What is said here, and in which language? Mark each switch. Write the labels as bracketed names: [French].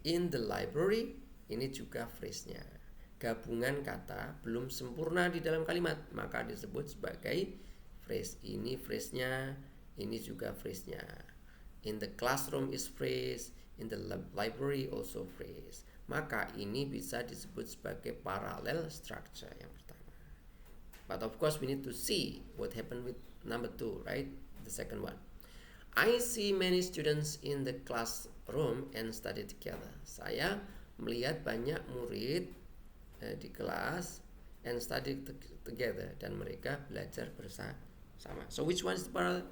[Indonesian] In the library ini juga phrase-nya. Gabungan kata belum sempurna di dalam kalimat, maka disebut sebagai phrase. Ini phrase-nya, ini juga phrase-nya. [English] In the classroom is phrase, in the library also phrase. [Indonesian] Maka ini bisa disebut sebagai parallel structure yang pertama. [English] But of course we need to see what happened with number 2, right? The second one. I see many students in the classroom and study together. [Indonesian] Saya melihat banyak murid di kelas [English] and study together, [Indonesian] dan mereka belajar bersama. [English] So which one is the parallel?